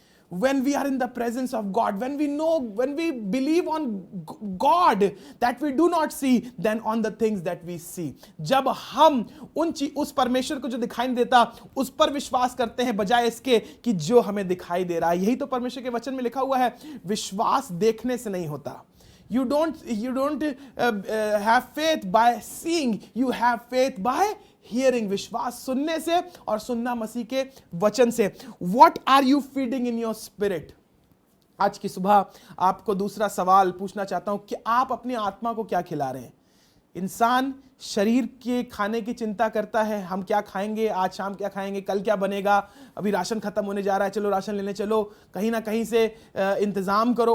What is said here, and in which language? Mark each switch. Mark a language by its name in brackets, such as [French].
[English] When we are in the presence of God, when we believe on God that we do not see, then on the things that we see. [Hindi] जब हम उस परमेश्वर को जो दिखाई नहीं देता उस पर विश्वास करते हैं, बजाय इसके कि जो हमें दिखाई दे रहा है. यही तो परमेश्वर के वचन में लिखा हुआ है, विश्वास देखने से नहीं होता. [English] You don't have faith by seeing, you have faith by hearing. [Hindi] विश्वास सुनने से, और सुनना मसीह के वचन से. [English] What are you feeding in your spirit? [Hindi] आज की सुबह आपको दूसरा सवाल पूछना चाहता हूं कि आप अपनी आत्मा को क्या खिला रहे हैं? इंसान शरीर के खाने की चिंता करता है, हम क्या खाएंगे, आज शाम क्या खाएंगे, कल क्या बनेगा, अभी राशन खत्म होने जा रहा है, चलो राशन लेने चलो, कहीं ना कहीं से इंतजाम करो.